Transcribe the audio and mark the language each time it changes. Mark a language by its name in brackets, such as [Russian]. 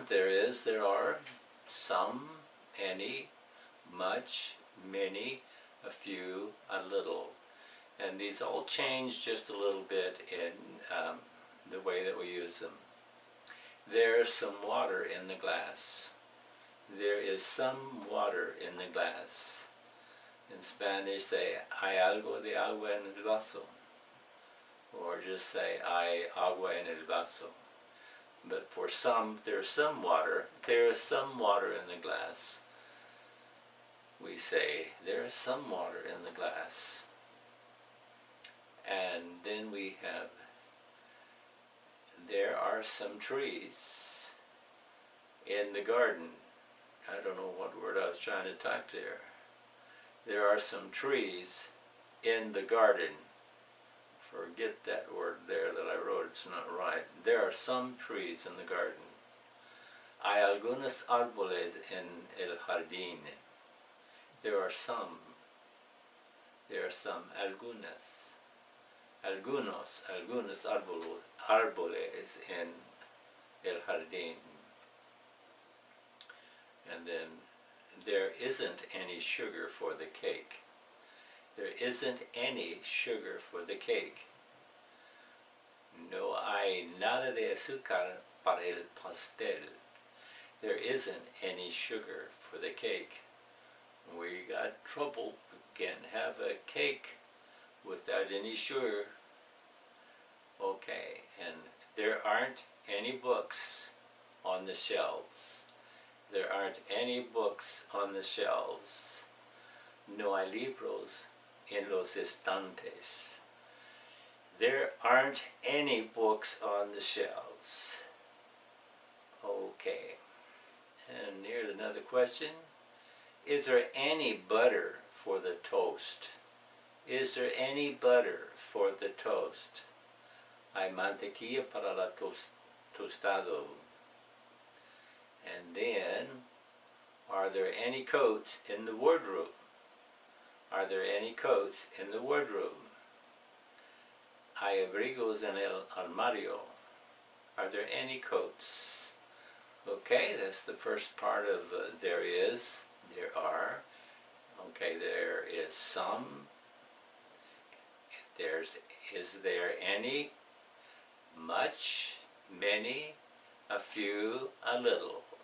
[English] There are, some, any, much, many, a few, a little. And these all change just a little bit in the way that we use them. There's some water in the glass. There is some water in the glass. In Spanish, say, [Spanish] hay algo de agua en el vaso. Or just say, hay agua en el vaso. [English] But for some, there's some water. There is some water in the glass. We say, there is some water in the glass. And then we have, there are some trees in the garden. I don't know what word I was trying to type there. There are some trees in the garden. Forget that word there that I wrote, it's not right. There are some trees in the garden. [Spanish] Hay algunos árboles en el jardín. [English] There are some. There are some. [Spanish] Algunos árboles en el jardín. [English] And then, there isn't any sugar for the cake. There isn't any sugar for the cake. [Spanish] No hay nada de azúcar para el pastel. [English] There isn't any sugar for the cake. We got trouble. We can't have a cake without any sugar. Okay, and there aren't any books on the shelves. There aren't any books on the shelves. [Spanish] No hay libros en los estantes. [English] There aren't any books on the shelves. Okay. And here's another question. Is there any butter for the toast? Is there any butter for the toast? [Spanish] Hay mantequilla para la tostado. [English] And then, are there any coats in the wardrobe? Are there any coats in the wardrobe? [Spanish] Hay abrigos en el armario. [English] Are there any coats? Okay, that's the first part of there is, there are. Okay, there is some. Is there any, much, many, a few, a little.